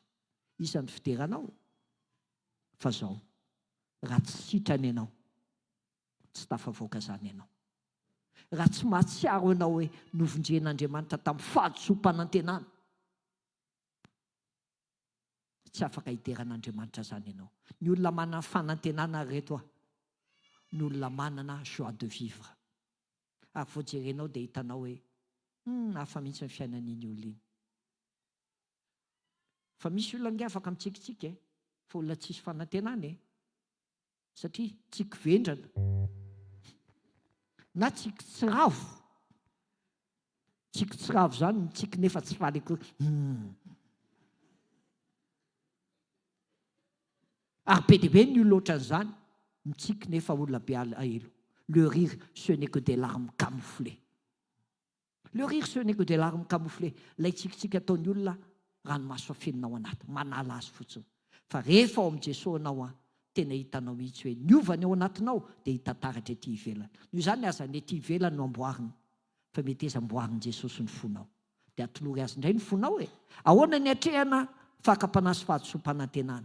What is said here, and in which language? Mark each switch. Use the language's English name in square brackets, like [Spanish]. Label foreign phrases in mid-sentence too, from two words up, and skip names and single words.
[Malagasy] Isan'ny fideranao fa zao, raha tsy sitrana ianao tsy tafavoaka zany ianao. Raha tsy mahatsiaro ianao hoe novonjen'Andriamanitra tamin'ny fahadisom-panantenana, tsy afaka hideran'Andriamanitra zany ianao. Ny olona manana fanantenana reto ny olona manana [French] joie de vivre. [Malagasy] Ary vao jerenao dia hitanao hoe hafa mihitsy ny fiainan'iny olona iny. Fa misy olona nge afaka mitsikitsiky fa olona tsisy fanantenana satria tsiky vendrana na tsiky tsiravo. Tsiky tsiravo zany ny tsiky nefa tsy faly koa. Ary be dia be ny olona ohatran'izany mitsiky nefa olona be elo. [French] Le rire, ce n'est que des larmes camouflées. Le rire, ce n'est que des larmes camouflées. [Malagasy] Ilay tsikitsiky ataon'ny olona ranomaso afeninao anaty, manala azy fotsiny. Fa rehefa ao amin'i Jesosy anao tena hitanao mihitsy hoe niovany ao anatinao dia hitantaratra ety ivelany. Io zany azany ety ivelany no amboarina, fa mety izy amboarin'i Jesosy ny fonao. Dia atolory azy indray ny fonao ahoana ny hatrehana fakapanahy sy fahadisom-panantenana?